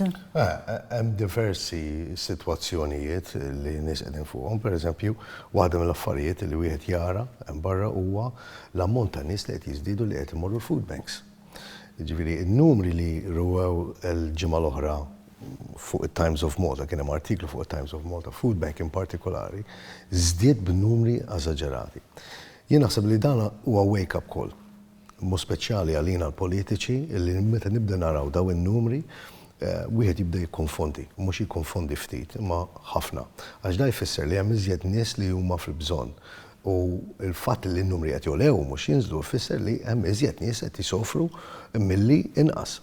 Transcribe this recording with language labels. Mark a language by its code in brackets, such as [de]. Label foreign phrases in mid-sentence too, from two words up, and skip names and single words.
[mt] Hemm diversi sitwazzjonijiet li nies qegħdin fuqhom, pereżempju, waħda mill-affarijiet li wieħed jara hemm barra huwa l-ammont ta' nies li qed jiżdiedu li qed imorru l- [en] food banks. [mt] Ġifieri n-numri li ruwew il-ġimgħa l-oħra fuq it-Times of Malta, kien hemm artiklu fuq it-Times of Malta, [en] food bank [mt] in partikolari, żdied b'numri eżaġerati. Jien naħseb li dan huwa [en] wake-up call, [mt] mhux speċjali għalina l-politiċi li meta nibda naraw daw in-numri wieħed jibda jikkonfondi, mhux jikkonfondi ftit, imma ħafna. Għax da jfisser li hemm iżjed nies li huma fil-bżonn. U l-fatt li n-numri qed jolew mhux jinżlu jfisser li hemm iżjed nies qed jisofru milli inqas.